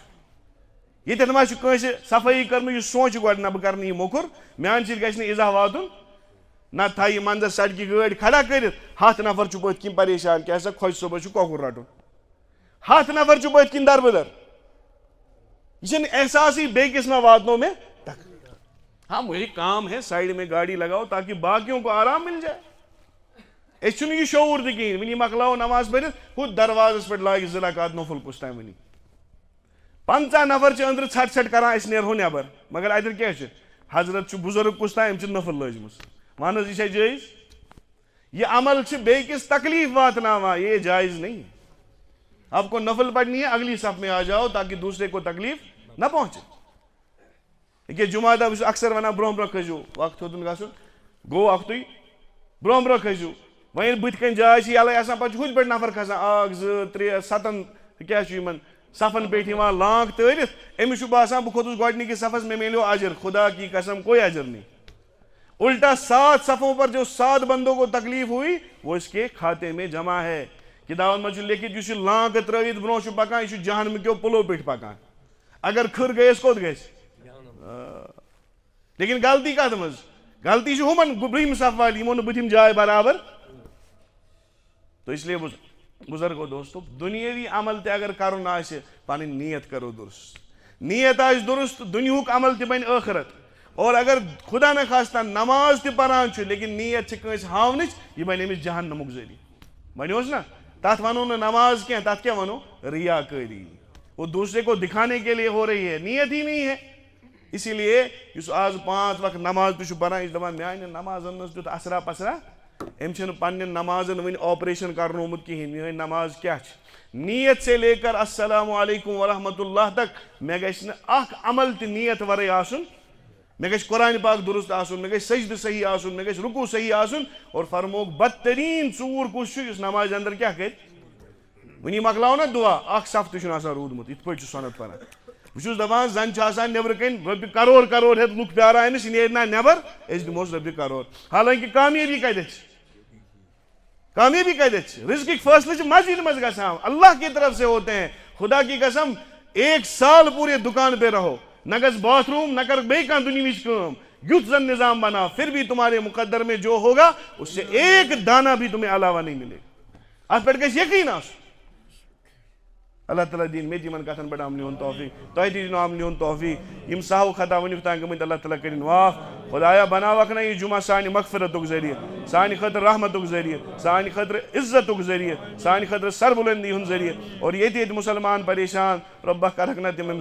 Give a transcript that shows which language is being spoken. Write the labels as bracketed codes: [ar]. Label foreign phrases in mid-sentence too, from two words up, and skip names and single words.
[ks] ییٚتٮ۪تھ ما چھُ کٲنٛسہِ صفٲیی کٔرمٕژ یہِ سونٛچہِ گۄڈٕ نہ بہٕ کرٕ نہٕ یہِ موٚکُر میانہِ سۭتۍ گژھِ نہٕ اِزاہ واتُن نتہٕ تھایہِ یہِ منٛزس سڑکہِ گٲڑۍ کھڑا کٔرِتھ 7 نفر چھُ پٔتھۍ کِنۍ پریشان کیٛاہ سا خۄش صٲبس چھُ کۄکُر رٹُن 7 نفر چھُ پٔتھۍ کِنۍ دربٕدر یہ چھنہٕ احساسٕے بیٚکِس ما واتنو مےٚ ٹکر. [ur] ہاں مجھے کام ہے سائڈ میں گاڑی لگاؤ تاکہ باقیوں کو آرام مل جائے. [ks] أسۍ چھُنہٕ یہِ شعوٗر تہِ کِہیٖنۍ وٕنی مۄکلاوو نماز پٔرِتھ ہُتھ دروازس پٮ۪ٹھ لاگہِ 2 رکات نوفل کُس تام وٕنی 50 نفر چھِ أنٛدرٕ ژھٹھ ژھٹھ کران أسۍ نیرہو نٮ۪بر مگر اتٮ۪ن کیٛاہ چھُ حضرت چھُ بُزرگ کُس تام أمۍ چھِ نفل لٲجمٕژ وَن حظ یہِ چھا جٲیز. یہِ عمل چھِ بیٚکِس تکلیٖف واتناوان [ur] یہ جایز نہیں. آپ کو نفل پڑھنی ہے اگلی صف میں آ جاؤ تاکہ دوسرے کو تکلیف نہ پہنچے. [ks] ییٚکیٛاہ جمعہ دۄہ بہٕ چھُس اکثر ونان برونٛہہ برونٛہہ کھٔسِو وقت ہیوٚتُن گژھُن گوٚو اکھتُے برونٛہہ برونٛہہ کھٔسِو وۄنۍ ییٚلہِ بٕتھِ کَنۍ جاے چھِ یَلَے آسان پَتہٕ چھُ ہُتہِ پٮ۪ٹھ نفر کھسان 1 2 3 7 کیٛاہ چھُ یِمن صفن پٮ۪ٹھ یِوان لانٛگ تٲرِتھ أمِس چھُ باسان بہٕ کھوٚتُس گۄڈٕنِکِس صفس مےٚ میلیو اجر [ur] خدا کی قسم کوئی اجر نہیں. الٹا 7 صفوں پر جو 7 بندوں کو تکلیف ہوئی وہ اس کے کھاتے میں جمع ہے. [ks] کتابن منٛز چھُ لیکھِتھ یُس یہِ لانٛگہٕ ترٲوِتھ برونٛہہ چھُ پکان یہِ چھُ جہنمہٕ کیو پُلو پٮ۪ٹھ پکان اگر کھٕر گٔیَس کوٚت گژھِ. لیکن غلطی کتھ منٛز غلطی چھِ ہُمن برٛونٛہِم صف والہِ یِمو نہٕ بٕتھِم جاے برابر. [ur] تو اس لیے بزرگو دوستو [ks] دُنیٲوی عمل تہِ اگر کرُن آسہِ پنٕنۍ نیت کرو درست نیت آسہِ درست دُنیہُک عمل تہِ بنہِ ٲخرت. [ur] اور اگر خدا نخواستہ [ks] نماز تہِ پران چھُ لیکن نیت چھِ کٲنٛسہِ ہاونٕچ یہِ بنہِ أمِس جہنمُک ذٔریعہٕ. بنیوس نا تتھ ونو نہٕ نماز کینٛہہ تتھ کیٛاہ ونو ریا کٲری [ur] وہ دوسرے کو دکھانے کے لیے ہو رہی ہے نیت ہی نہیں ہے. اسی لیے [ks] اس آز 5 وقت نماز تہ پران یہ دپان میانہ نمازن مز تیت اثرا پسرا ام پنن نمازن ون آپریشن کرنومت کہین یہ نماز کیا [ur] نیت سے لے کر السلام علیکم ورحمۃ اللہ تک [ks] مے گژھِ نہ اخ عمل تہ نیت ورے آسن مے گژھِ قرآن پاک درست آسن مے گژھِ سجدہ صحیح آسن مے گژھِ رکوع صحیح آسن اور فرموک بدترین ژوٗر کس اس نماز اندر کیا کر ونی مکلاو نا دعا اخ صف تہ آسان روٗدمُت یِتھ پٲٹھۍ چھُ سۄنت پران بہٕ چھُس دپان زن چھِ آسان نیبرٕ کَنۍ رۄپیہِ کرور ہیٚتھ لُکھ پیاران أمِس یہِ نیرِ نا نیبر أسۍ دِموس رۄپیہِ کرور حالانکہِ کامیٲبی کتٮ۪تھ چھِ کامیابی کتٮ۪تھ چھِ رزقٕکۍ فٲصلہٕ چھِ مسجد منٛز گژھان [ur] اللہ کی طرف سے ہوتے ہیں خدا کی قسم 1 سال پورے دکان پہ رہو [ks] نہ گژھ باتھ روم نہ کر بیٚیہِ کانٛہہ دُنیہٕچ کٲم یُتھ زن نظام بنا [ur] پھر بھی تمہارے مقدر میں جو ہوگا اس سے 1 دانہ بھی تمہیں علاوہ نہیں ملے گا [ks] اتھ پٮ۪ٹھ گژھِ یقین آسُن اللہ تعالیٰ دین مے تمن کتن پہ عملہِ ہُنٛد توفیق تۄہہِ تہِ دِنو عملہِ ہُنٛد توفیق یم سہو خطا ونیُک تام گٔمٕتۍ اللہ تعالیٰ کٔرِنۍ معاف خدایا بناوکھ نا یہ جمعہ سانہِ مغفرتُک ذٔریعہٕ سانہِ خٲطرٕ رحمتُک ذٔریعہٕ سانہِ خٲطرٕ عزتُک ذٔریعہٕ سانہِ خٲطرٕ سربلندی ہُنٛد ذٔریعہٕ اور ییٚتہِ ییٚتہِ مُسلمان پریشان رۄبہ کرکھ نا تِم